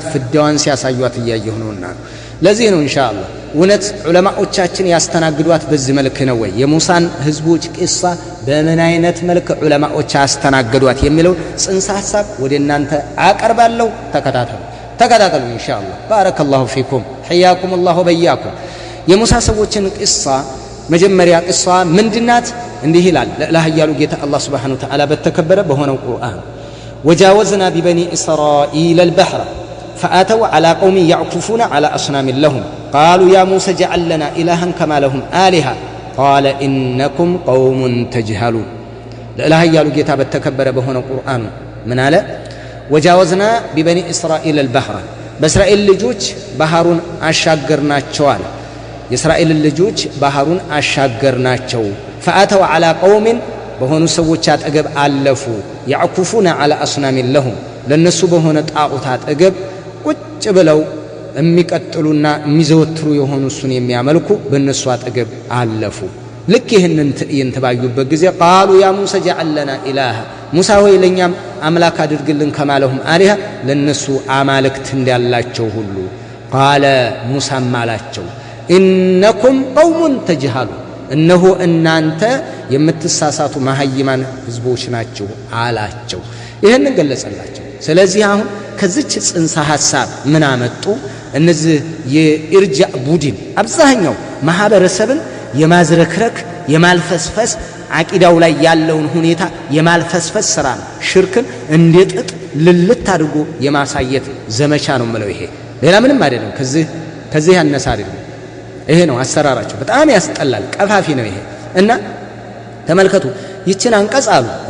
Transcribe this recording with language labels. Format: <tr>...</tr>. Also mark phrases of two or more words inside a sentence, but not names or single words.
<am>ፍዳዋን ሲያሳዩት እያየሁ ነውና ለዚህ ነው</am> <ar>إن شاء الله</ar> <am>እውነት ዑለማዎቻችን ያስተናግዷት በዚህ መልክ ነው ወይ የሙሳን ህዝቦች ቅሳ በምን አይነት መልክ ዑለማዎች ያስተናግዷት የሚለው ጽንሰ ሐሳብ ወደናንተ አቀርባለሁ። ተከታተሉ</am> <ar>إن شاء الله። بارك الله فيكم حياكم الله وبياكم።</ar> <am>የሙሳ ሰዎችን ቅሳ መጀመሪያ ቅሳ ምንድናት? እንዲህ ይላል ለላህያሉ ጌታ አላህ</am> <ar>سبحانه وتعالى</ar> <am>በተከበረ በሆነው ቁርአን</am> <ar>وجاوزنا ببني إسرائيل البحر فأتوا على قوم يعكفون على أصنام لهم قالوا يا موسى اجعل لنا إلها كما لهم آلهة قال إنكم قوم تجهلون.</ar> <am>ለላህያሉ ጌታ በተከበረ በሆነው ቁርአን ምን አለ?</am> <ar>وجاوزنا ببني إسرائيل البحر</ar> <am>በእስራኤል ልጆች ባህሩን አሻገርናቸዋል። የእስራኤል ልጆች ባህሩን አሻገርናቸው።</am> <ar>فأتوا على قوم</ar> <am>በሆኑ ሰዎች አጠገብ አለፉ يعكفون</am> <ar>على أصنام لهم</ar> <am>ለነሱ በሆነ ጣዖት አጠገብ ቁጭ ብለው የሚቀጥሉና የሚዘወትሩ የሆኑ እሱን የሚያመልኩ በእነሱ አጠገብ አለፉ። ልክ ይህንን ትዕይንት ባዩበት ጊዜ</am> <ar>قالوا يا موسى اجعل لنا إلها</ar> <am>ሙሳ ሆይ ለኛም አምላክ አድርግልን ከማለሁም አሊሃ ለነሱ አማልክት እንዳላቸው ሁሉ قال ሙሳ ማላቸው</am> <ar>إنكم قوم تجهلون</ar> <am>እነሆ እናንተ የምትሳሳቱ መሃይማን ህዝቦች ናችሁ አላቸው። ይሄንን ገለጸላቸው። ስለዚህ አሁን ከዚች ጽንሰ ሐሳብ ምን አመጡ? እነዚህ የኢርጃእ ቡድን አብዛኛው ማህበረሰብን የማዝረክረክ የማልፈስፈስ አቂዳው ላይ ያለውን ሁኔታ የማልፈስፈስ ስራ ነው። ሽርክን እንደጥጥ ልልት አድርጎ የማሳየት ዘመቻ ነው ማለት ይሄ ሌላ ምንም አይደለም። ከዚህ ያነሳ አይደለም። ይሄ ነው አሰራራቸው። በጣም ያስጠላል፣ ቀፋፊ ነው ይሄ። እና ተመልከቱ ይችን አንቀጽ አሉ</am>